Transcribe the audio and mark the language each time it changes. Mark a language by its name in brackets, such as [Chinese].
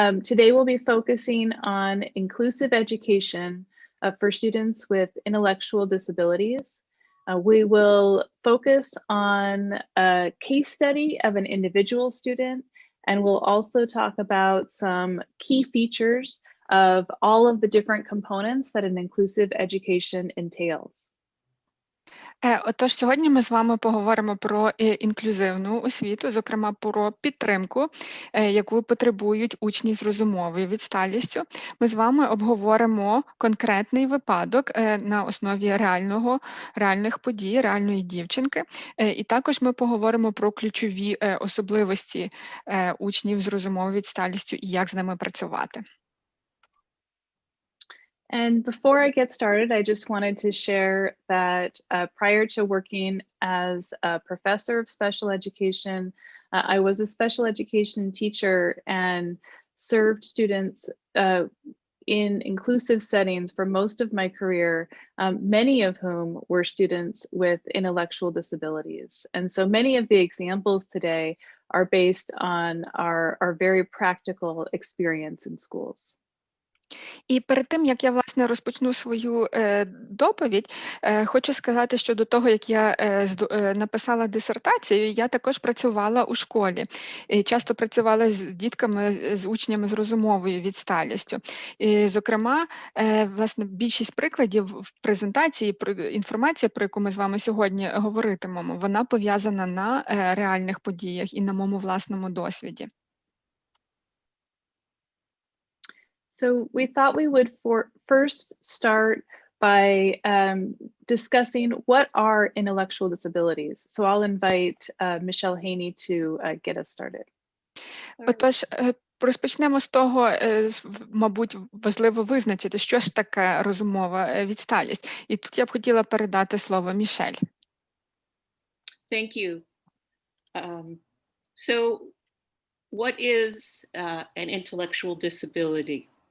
[English] Today we'll be focusing on inclusive education for students with intellectual disabilities. We will focus on a case study of an individual student, and we'll also talk about some key features of all of the different components that an inclusive education entails. [Ukrainian] Отож, сьогодні ми з вами поговоримо про інклюзивну освіту, зокрема про підтримку, яку потребують учні з розумовою відсталістю. Ми з вами обговоримо конкретний випадок на основі реальних подій, реальної дівчинки. І також ми поговоримо про ключові особливості учнів з розумовою відсталістю і як з ними працювати. [English] And before I get started, I just wanted to share that prior to working as a professor of special education, I was a special education teacher and served students in inclusive settings for most of my career, many of whom were students with intellectual disabilities. And so many of the examples today are based on our very practical experience in schools. [Ukrainian] І перед тим, як я, власне, розпочну свою доповідь, хочу сказати, що до того, як я написала дисертацію, я також працювала у школі. І часто працювала з дітками, з учнями з розумовою відсталістю. І, зокрема, власне, більшість прикладів в презентації, інформація, про яку ми з вами сьогодні говоритимемо, вона пов'язана на реальних подіях і на моєму власному досвіді. [English] So we thought we would first start by discussing what are intellectual disabilities. So I'll invite Mishel Heni to get us started. [Ukrainian] Отож, розпочнемо з того, мабуть, важливо визначити, що ж таке розумова відсталість. І тут я б хотіла передати слово Мішель. [English] Thank you. So what is an intellectual disability?